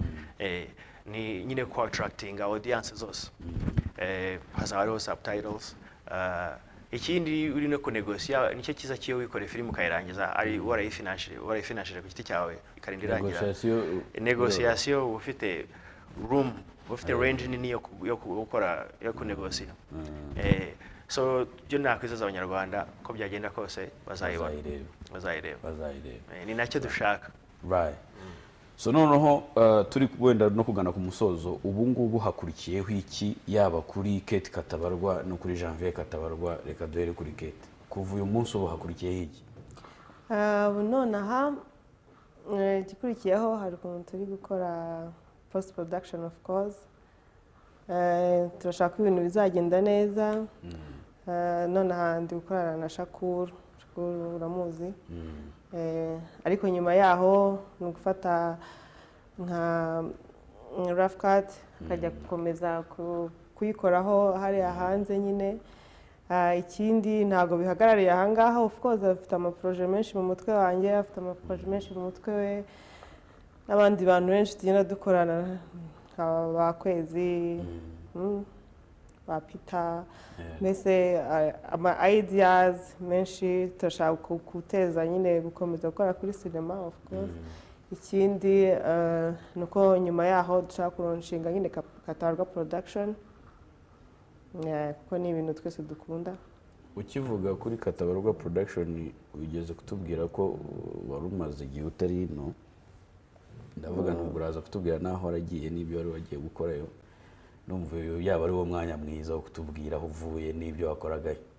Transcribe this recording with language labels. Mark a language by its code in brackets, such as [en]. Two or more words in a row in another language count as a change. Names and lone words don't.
[rw] ni nyine ko [en] attracting audience [rw] zose hazaba hariho subtitles ikindi uri no kunegosia nicyo kiza kiyo wikore filime ukayirangiza ari warayifinashije ku giti cyawe ikarinda irangira negotiation ufite room ufite range nini yo gukora yo kunegosia so byo nakwizaza abanyarwanda ko byagenda kose bazayireba ni nacyo dushaka right. So noneho turi wenda no kugana ku musozo ubu ngubu hakurikiyeho iki yaba kuri Kate Katabarwa no kuri Janvier Katabarwa reka duhere kuri Kate kuva uyu munsi ubu hakurikiyeho iki nonaha gikurikiyeho hari ukuntu turi gukora [en] post production of course [rw] turashaka ibintu bizagenda neza nonaha ndi gukorana na Shakur uramuzi ariko nyuma yaho ni gufata nka [en] rough cut [rw] akajya gukomeza kuyikoraho hariya hanze nyine ikindi ntago bihagarariye ahangaha [en] of course [rw] afite amaproje menshi mu mutwe wanjye afite amaproje menshi mu mutwe we n'abandi bantu benshi tugenda dukorana ba Kwezi ba Peter mbese ama ideas menshi turashaka guteza nyine gukomeza gukora kuri sinema [en] of course [rw] ikindi nuko nyuma yaho dushaka kuronshinga nyine Katabarwa production kuko ni ibintu twese dukunda ukivuga kuri Katabarwa production ugeze kutubwira ko wari umaze igihe utari ino ndavuga nubwo uraza kutubwira naho waragiye n'ibyo wari wagiye gukorayo numva yaba ari wo mwanya mwiza wo kutubwira aho uvuye n'ibyo wakoragayo